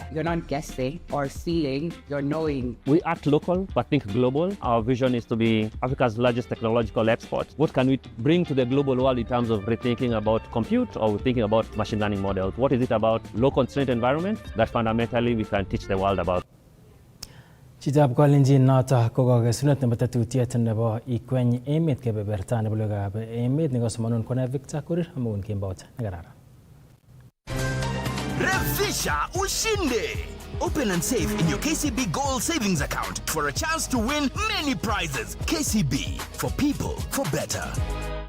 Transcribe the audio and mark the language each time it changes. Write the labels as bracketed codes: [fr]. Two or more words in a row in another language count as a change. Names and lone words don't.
[en] You're not guessing or seeing, you're knowing. We act local, but think global. Our vision is to be Africa's largest technological export. What can we bring to the global world in terms of rethinking about compute or thinking about machine learning models? What is it about low constraint environments that fundamentally we can teach the world about? [kln] Chitab Kalenjin noto kokokesunet nebo tetutiet nebo Ikweny Emet kebeberta nebo logoiwekab emet nekosomanun kone Victor Korir amun kembout nekararan. [sw] Revisha ushinde! [en] Open and save in your KCB Gold Savings Account for a chance to win many prizes. KCB, for people, for better.